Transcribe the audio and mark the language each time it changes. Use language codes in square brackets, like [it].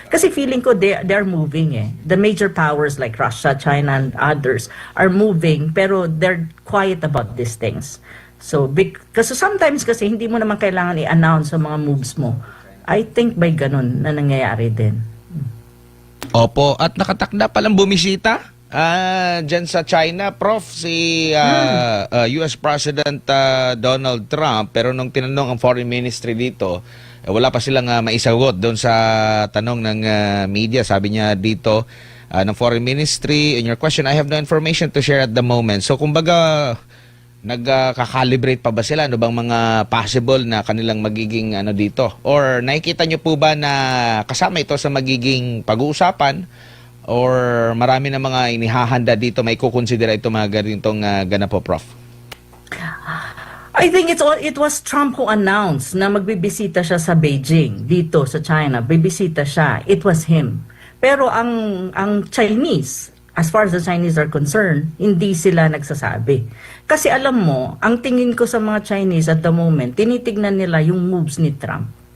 [en] Kasi feeling ko they're moving The major powers like Russia, China, and others are moving pero they're quiet about these things. [tl] So, kasi sometimes kasi hindi mo naman kailangan i-announce ang mga moves mo. I think by ganun na nangyayari din. Opo, at nakatakda palang bumisita dyan sa China, Prof, si US President Donald Trump, pero nung tinanong ang foreign ministry dito, wala pa silang maisagot doon sa tanong ng media. Sabi niya dito ng foreign ministry, [en] in your question, I have no information to share at the moment. [tl] So kumbaga, nagka-calibrate pa ba sila? Ano bang mga possible na kanilang magiging ano dito? Or nakikita nyo po ba na kasama ito sa magiging pag-uusapan? Or marami na mga inihahanda dito, may kukonsidera ito mga ganitong ganap po, Prof? [en] I think it was Trump who announced [tl] na magbibisita siya sa Beijing, dito sa China. Bibisita siya. [en] It was him. [tl] Pero ang Chinese, [en] as far as the Chinese are concerned, [tl] hindi sila nagsasabi. Kasi alam mo, ang tingin ko sa mga Chinese at the moment, tinitignan nila yung moves ni Trump.